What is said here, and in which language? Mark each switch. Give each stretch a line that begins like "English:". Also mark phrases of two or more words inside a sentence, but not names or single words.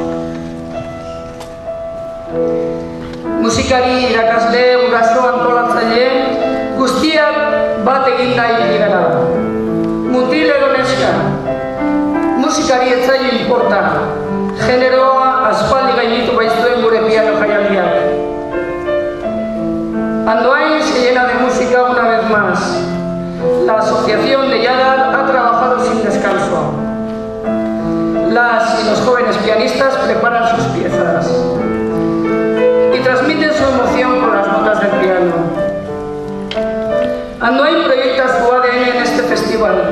Basque: Musikari, irakasle, guraso, antolatzaile, guztiak bat egin nahi gara. Mutil edo neska, musikari ez zaio inporta. Generoa aspaldi gainitu baitzuen gure piano jaialdiak.
Spanish: Andoain se llena de música una vez más. La asociación de Yadar ha trabajado sin descanso. Las y los jóvenes pianistas preparan sus piezas y transmiten su emoción con las notas del piano. Andoain proyecta su ADN en este festival.